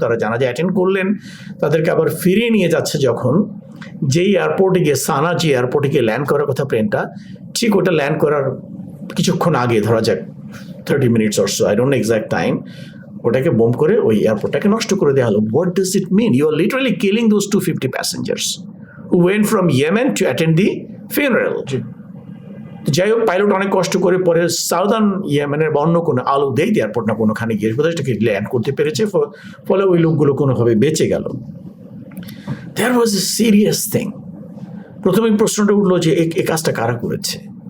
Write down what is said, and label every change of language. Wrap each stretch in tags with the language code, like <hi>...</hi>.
<bn>তারা জানাজা অ্যাটেন্ড করলেন, তাদেরকে আবার ফিরিয়ে নিয়ে যাচ্ছে যখন, যেই এয়ারপোর্টে গিয়ে, সানা যে এয়ারপোর্টে গিয়ে ল্যান্ড করার কথা প্লেনটা, ঠিক ওটা ল্যান্ড করার কিছুক্ষণ আগে, ধরা যাক</bn> <en>30 minutes or so, I don't know exact time,</en> <bn>ওটাকে বোম করে ওই এয়ারপোর্টটাকে নষ্ট করে দেওয়া হলো।</bn> <en>What does it mean? You are literally killing those 250 passengers who went from Yemen to attend the funeral.</en> <bn>যাই হোক, পাইলট অনেক কষ্ট করে পরে সাউদার্ন ইয়েমেনের বা অন্য কোনো আলুদেই এয়ারপোর্ট না কোনোখানে গিয়ে কোথাও ল্যান্ড করতে পেরেছে, ফলে ওই লোকগুলো কোনোভাবে বেঁচে গেল।</bn> <en>There was a serious thing.</en> <bn>প্রথমে প্রশ্নটা উঠলো যে এই কাজটা কারা করেছে?</bn>